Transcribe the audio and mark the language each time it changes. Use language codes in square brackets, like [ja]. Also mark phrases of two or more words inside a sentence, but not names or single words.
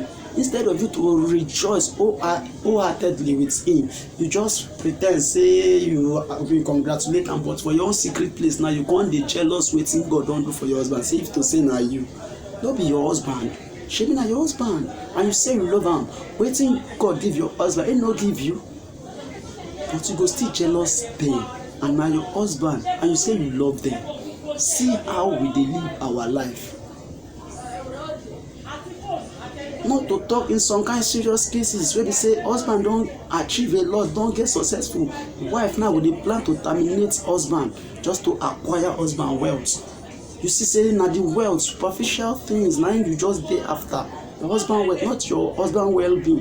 [pcm] Instead of you to rejoice wholeheartedly with him, you just pretend say you congratulate am, but for your own secret place now you can't dey jealous wetin God don do for your husband. Say if to say na you, no be your husband. Shebi na your husband, and you say you love am. Wetin God give your husband, he no give you. But you go still jealous them, and now your husband, and you say you love them. See how we dey live our life. Not to talk in some kind serious cases where they say husband don't achieve a lot, don't get successful. Wife now with the plan to terminate husband just to acquire husband wealth. You see, saying na the wealth, superficial things, now you just dey after your husband wealth, not your husband well-being.